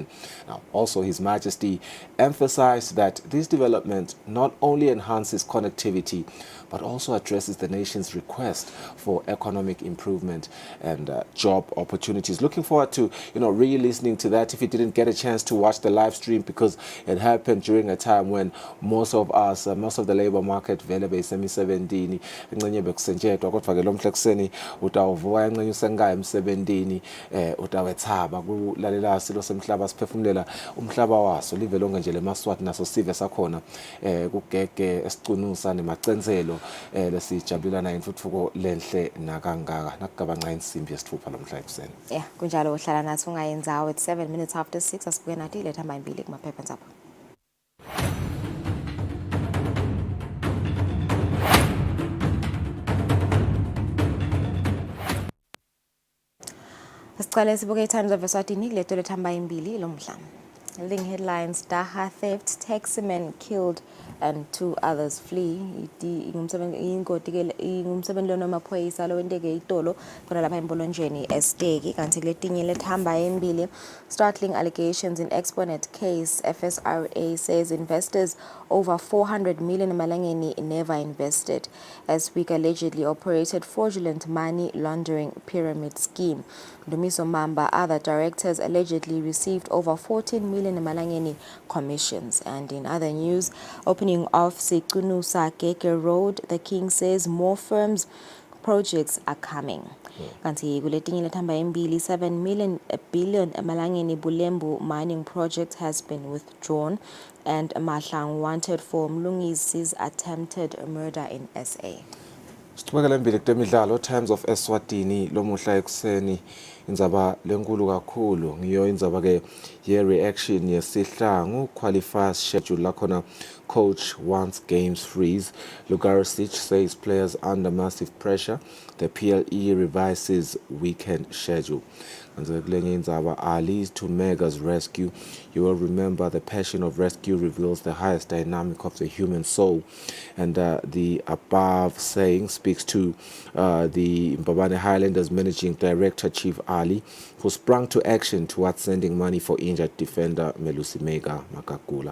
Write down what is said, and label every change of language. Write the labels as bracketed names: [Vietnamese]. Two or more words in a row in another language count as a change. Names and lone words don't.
[English] Now, also, His Majesty emphasized that this development not only enhances connectivity, but also addresses the nation's request for economic improvement and job opportunities. Looking forward to, re-listening to that if you didn't get a chance to watch the live stream, because it happened during a time when most of us, most of the labor market [Swati] vele beyisemsebenzini encenye bekusentshetwa, kodwa ke lomhla kuseni utawuvuka encenye usengaya emsebenzini utawethaba kulalela silo semhlaba siphefumulela umhlaba waso live lonke nje lemaswati naso sive sakhona kugege esicunusa nemacenzelo lesijabulana intuthuko lenhle nakangaka nakugabanca insimbi yesithupha lomhla ekuseni. Yeah, kunjalo uhlala nathi ungayenzawo [English] at 7 minutes after 6 [Swati] asibuke nathi letha mayibili kumaphepha nzapho. Asiqale sibuke iTimes of Eswatini leto lethamba imbili lomhla. [English] Leading headlines: Daha theft, taximan killed and 2 others flee. [Swati] Ingumsebenzi lona maphoyisa lo wenteke itolo khona lapha empolonjeni esiteki. Kanti kuletinye lethamba embili: [English] startling allegations in Exponet case. FSRA says investors over 400 million emalangeni never invested. Eswik allegedly operated fraudulent money laundering pyramid scheme. Dumiso Mamba, other directors allegedly received over 14 million emalangeni commissions. And in other news, opening of Sikunu Gege Road, the King says more firms projects are coming. [Swati] Kanti kuletinye lethamba embili [English] 7 billion emalangeni Bulembu mining project has been withdrawn, and Mahlang wanted for Mlungisi's attempted murder in SA. [Swati] Sithubekela mbili kutemidlalo Times of Eswatini lomuhla ekuseni indzaba lenkulu kakhulu ngiyo indzaba ke ye reaction yesihlangu [English] qualifiers schedule [Swati] lakhona [English] coach wants games freeze. Lugaricic says players under massive pressure. The PLE revises weekend schedule. And [Swati] kulenye indzaba [English] Ali to Mega's rescue. You will remember the passion of rescue reveals the highest dynamic of the human soul. And the above saying speaks to the Mbabane Highlanders managing director Chief Ali, who sprung to action towards sending money for injured defender Melusi Mega Makakula.